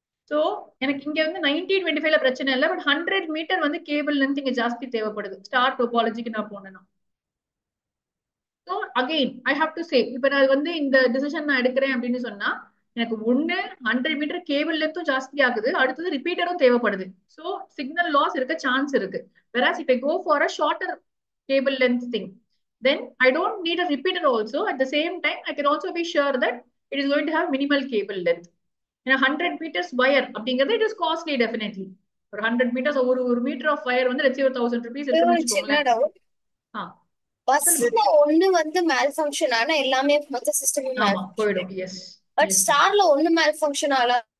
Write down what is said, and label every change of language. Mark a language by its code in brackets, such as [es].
[ta] So எனக்கு இங்க வந்து 1925ல பிரச்சனை இல்லை, பட் 100 மீட்டர் வந்து கேபிள் லென்த் இங்க ஜாஸ்தி தேவைப்படுது ஸ்டார் டோபாலஜிக்கு நான் போனேன்னா. [en] so again I have to say, [ta] இப்ப நான் வந்து இந்த டிசிஷன் நான் எடுக்கிறேன் அப்படின்னு சொன்னா எனக்கு 100 மீட்டர் கேபிள் லென்த்தும் ஜாஸ்தி ஆகுது, அடுத்தது ரிப்பீட்டரும் தேவைப்படுது. ஸோ சிக்னல் லாஸ் இருக்க சான்ஸ் இருக்கு. [en] whereas if I go for a shorter cable length thing, then I don't need a repeater also. At the same time, I can also be sure that it is going to have minimal cable length. [ta] ஏன்னா 100 meters wire அப்படிங்கிறது [en] It is costly definitely. [ta] ஒரு 100 meters ஒரு metre of wire வந்து லட்சம் 1000 rupees இருக்குன்னு ஒரு சின்ன வச்சுக்கோங்களேன். டவுட். ஆ சொல்லுங்க. பஸ்ல ஒண்ணு வந்து மேல் ஃபங்க்ஷன் ஆனா எல்லாமே மொத்த சிஸ்டம் மேல் ஆமா போயிடும். எஸ் [en] but yes, [ta] ஸ்டார்ல ஒண்ணு மேல் ஃபங்க்ஷன் ஆல